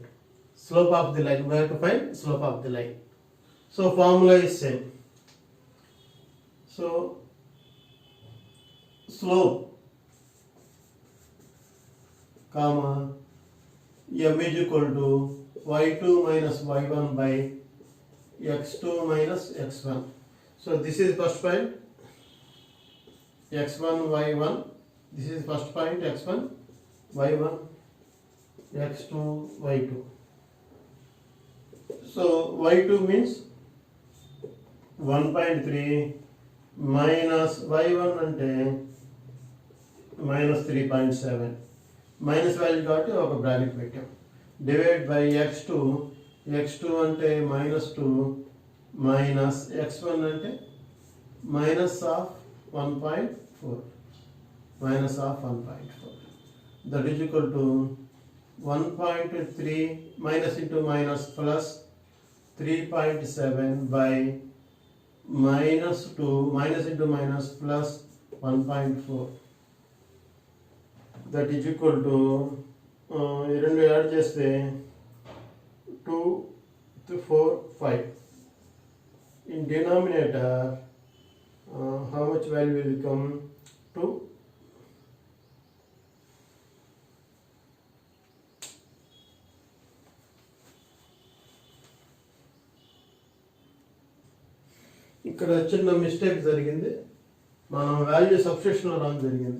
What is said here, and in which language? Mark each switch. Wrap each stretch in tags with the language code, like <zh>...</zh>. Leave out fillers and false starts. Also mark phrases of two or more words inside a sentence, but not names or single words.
<en>Slope of the line. We have to find slope of the line. So formula is same. So slope, comma, m is equal to y2 minus y1 by x2 minus x1. So this is first point, x1 y1. This is first point, x1 y1, x2 y2. So y2 means 1.3 minus y1 అంటే minus 3.7. minus value</en> <te>కాబట్టి ఒక బ్రాకెట్ పెట్టాం.</te> <en>divide by x2 అంటే -2 minus x1 అంటే minus of 1.4 that is equal to 1.3 minus into minus plus 3.7 by -2 minus into minus plus 1.4 that is equal to</en> <te>రెండు యాడ్ చేస్తే</te> <en>2, 4, 5. In denominator, how much value will become? 2.</en> <te>ఇక్కడ చిన్న మిస్టేక్ జరిగింది. మనం</te> <en>value substitutionలో wrong</en> <te>జరిగింది.</te>